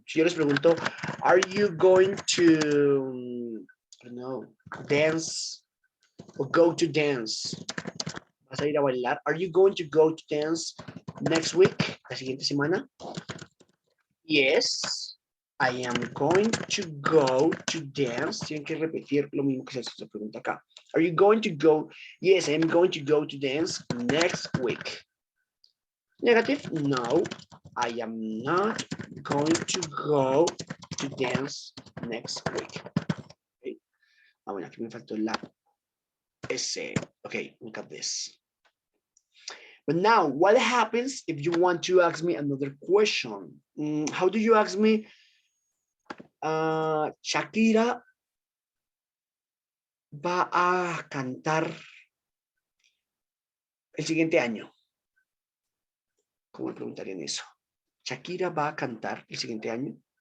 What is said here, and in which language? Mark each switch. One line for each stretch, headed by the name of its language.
Spanish: Si yo les pregunto,
English: are you going to, I don't know, dance or go to dance?
Spanish: ¿Vas a ir a bailar?
English: Are you going to go to dance next week?
Spanish: La siguiente semana.
English: Yes, I am going to go to dance.
Spanish: Tienen que repetir lo mismo que se pregunta acá.
English: Are you going to go? Yes, I am going to go to dance next week. Negative, no, I am not going to go to dance next week. Okay.
Spanish: Ah, bueno, aquí me faltó la S.
English: Okay, look at this. But now, what happens if you want to ask me another question? How do you ask me,
Spanish: Shakira va a cantar el siguiente año? ¿Cómo me preguntarían eso? ¿Shakira va a cantar el siguiente año?